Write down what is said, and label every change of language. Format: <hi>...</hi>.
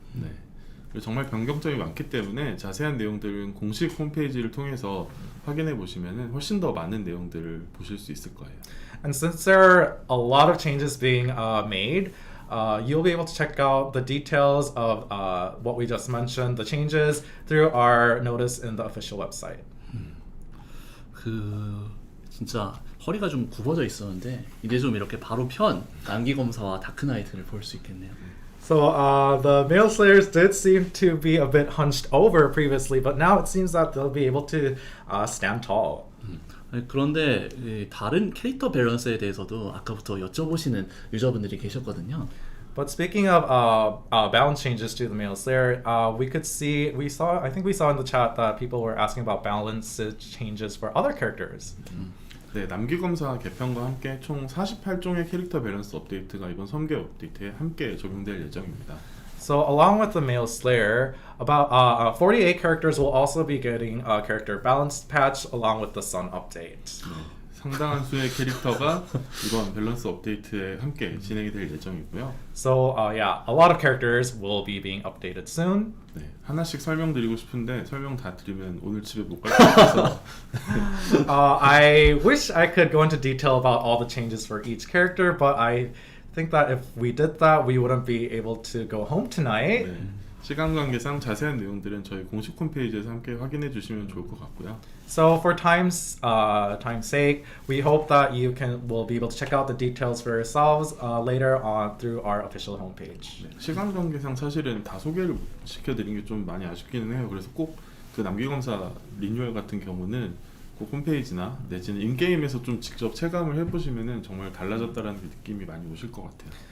<ko>네, 그리고 정말 변경점이 많기 때문에 자세한 내용들은 공식 홈페이지를 통해서 확인해 보시면 훨씬 더 많은 내용들을 보실 수 있을 거예요.</ko> <en>And since there are a lot of changes being made, you'll be able to check out the details of what we just mentioned, the changes, through our notice in the official website.</en> <ko>그 진짜 허리가 좀 굽어져 있었는데 이제 좀 이렇게 바로 편 남기검사와 다크나이트를 볼 수 있겠네요.</ko> <en>So the male slayers did seem to be a bit hunched over previously, but now it seems that they'll be able to stand tall.</en> <ko>그런데 이 다른 캐릭터 밸런스에 대해서도 아까부터 여쭤보시는 유저분들이 계셨거든요.</ko> <en>But speaking of balance changes to the male slayer, I think we saw in the chat that people were asking about balance changes for other characters.</en> <ko>네, 남기검사 개편과 함께 총 48종의 캐릭터 밸런스 업데이트가 이번 3개 업데이트에 함께 적용될 예정입니다.</ko> <en>So along with the male slayer, about 48 characters will also be getting a character balance patch along with the sun update.</en> <ko>네, 상당한 수의 캐릭터가 이번 밸런스 업데이트에 함께 진행이 될 예정이고요.</ko> <en>So yeah, a lot of characters will be being updated soon.</en> <ko>네, 하나씩 설명드리고 싶은데 설명 다 드리면 오늘 집에 못 갈 것 같아서</ko> <en>I wish I could go into detail about all the changes for each character, but I think that if we did that, we wouldn't be able to go home tonight.</en> <ko>네, 시간 관계상 자세한 내용들은 저희 공식 홈페이지에서 함께 확인해 주시면 좋을 것 같고요.</ko> <en>So for time's sake, we hope that will be able to check out the details for yourselves later on through our official homepage.</en> <ko>네, 시간 관계상 사실은 다 소개를 시켜드린 게 좀 많이 아쉽기는 해요. 그래서 꼭 그 남기검사 리뉴얼 같은 경우는 꼭 홈페이지나 내지는 인게임에서 좀 직접 체감을 해보시면은 정말 달라졌다라는 느낌이 많이 오실 것 같아요.</ko>